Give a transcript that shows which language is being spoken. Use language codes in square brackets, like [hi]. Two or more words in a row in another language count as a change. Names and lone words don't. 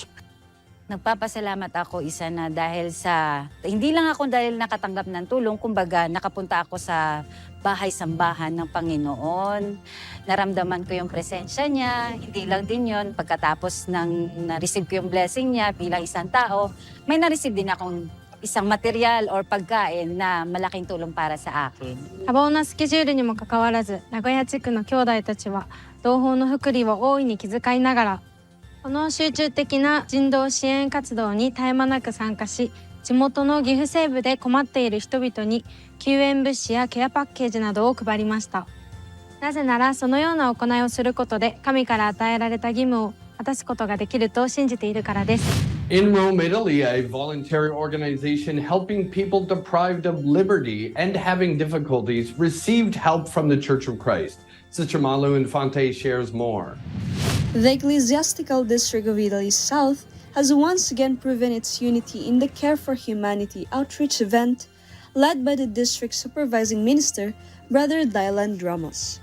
[tl] Nagpapasalamat ako isa na dahil hindi lang ako dahil nakatanggap ng tulong, kumbaga nakapunta ako sa bahay-sambahan ng Panginoon. Naramdaman ko yung presensya niya, hindi lang din yon pagkatapos na-receive ko yung blessing niya bilang isang tao, may na-receive din akong isang [en] material or [tl] pagkain na malaking tulong para sa akin. [ja] 多忙なスケジュールにもかかわらず、名古屋地区の兄弟たちは同胞の福利を大いに気遣いながら、この集中的な人道支援活動に絶え間なく参加し、地元の岐阜西部で困っている人々に救援物資やケアパッケージなどを配りました。なぜならそのような行いをすることで神から与えられた義務を果たすことができると信じているからです。 [en] In Rome, Italy, a voluntary organization helping people deprived of liberty and having difficulties received help from the Church of Christ. Sister Malu Infante shares more. The Ecclesiastical District of Italy South has once again proven its unity in the Care for Humanity outreach event led by the district supervising minister, Brother Dylan Ramos.